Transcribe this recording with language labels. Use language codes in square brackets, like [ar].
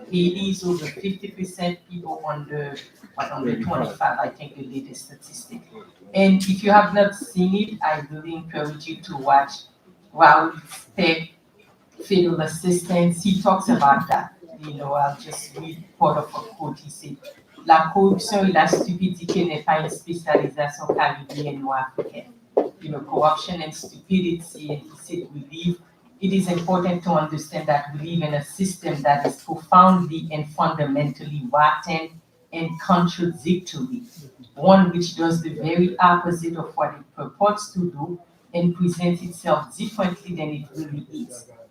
[en] Haiti is over 50% people under 25, I think the latest statistic. And if you have not seen it, I really encourage you to watch Raoul Speck, Federal Assistance. He talks about that. I'll just read part of a quote. [fr] He said, La corruption et la stupidité n'est pas une spécialisation caribéenne ou africaine. [en] Corruption and stupidity, and he said we live it is important to understand that we live in a system that is profoundly and fundamentally rotten and contradictory, one which does the very opposite of what it purports to do and presents itself differently than it really is.